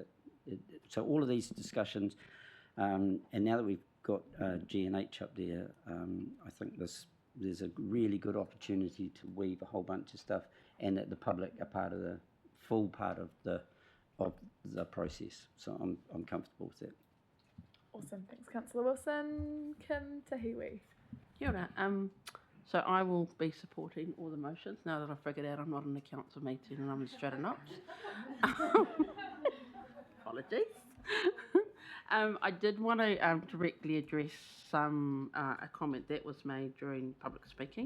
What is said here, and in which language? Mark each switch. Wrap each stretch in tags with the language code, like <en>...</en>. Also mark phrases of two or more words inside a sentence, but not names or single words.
<en>So all of these discussions, and now that we've got G&H up there, I think there's a really good opportunity to weave a whole bunch of stuff, and that the public are full part of the process. So I'm comfortable with that. Awesome, thanks, Councillor Wilson. Kim Tahiwi.</en> <mi>Kia ora.</mi> <en>So I will be supporting all the motions now that I've figured out I'm not in the council meeting and I'm in Strattonot. Apologies. I did want to directly address a comment that was made during public speaking.</en>